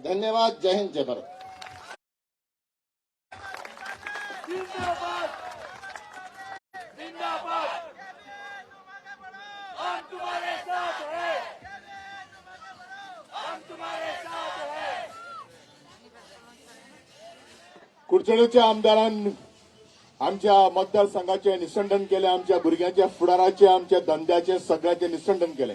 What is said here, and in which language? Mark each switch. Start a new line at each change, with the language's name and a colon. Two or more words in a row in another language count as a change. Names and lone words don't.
Hindi: धन्यवाद। जय हिंद, जय भारत। जिंदाबाद जिंदाबाद, हम तुम्हारे साथ हैं, हम तुम्हारे साथ हैं।
Konkani: कुडचडेंच्या आमदारान आमच्या मतदारसंघाचे निसंडन केले, आमच्या भुरग्यांच्या फुडाराचे, आमच्या धंद्याचे सगळ्याचे निसंडन केले।